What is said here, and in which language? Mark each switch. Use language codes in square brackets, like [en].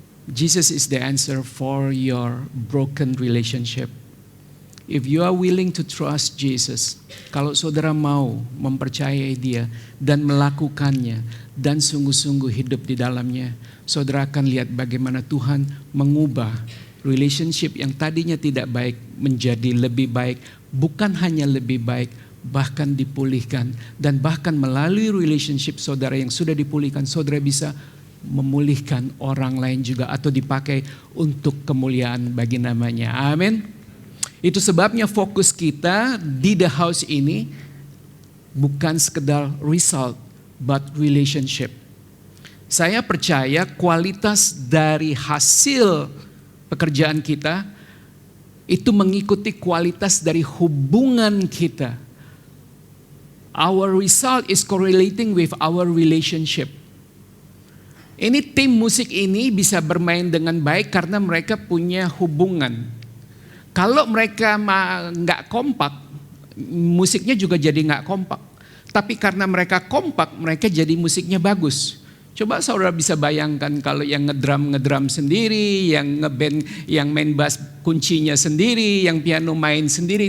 [en] Jesus is the answer for your broken relationship. If you are willing to trust Jesus, [id] kalau saudara mau mempercayai Dia dan melakukannya dan sungguh-sungguh hidup di dalamnya, saudara akan lihat bagaimana Tuhan mengubah relationship yang tadinya tidak baik menjadi lebih baik, bukan hanya lebih baik, bahkan dipulihkan. Dan bahkan melalui relationship saudara yang sudah dipulihkan, saudara bisa memulihkan orang lain juga atau dipakai untuk kemuliaan bagi namanya. Amin. Itu sebabnya fokus kita di The House ini bukan sekedar result, [en] but relationship. [id] Saya percaya kualitas dari hasil pekerjaan kita itu mengikuti kualitas dari hubungan kita. [en] Our result is correlating with our relationship. [id] Ini tim musik ini bisa bermain dengan baik karena mereka punya hubungan. Kalau mereka nggak kompak, musiknya juga jadi nggak kompak. Tapi karena mereka kompak, mereka jadi musiknya bagus. Coba saudara bisa bayangkan kalau yang ngedrum sendiri, yang ngeband, yang main bass kuncinya sendiri, yang piano main sendiri.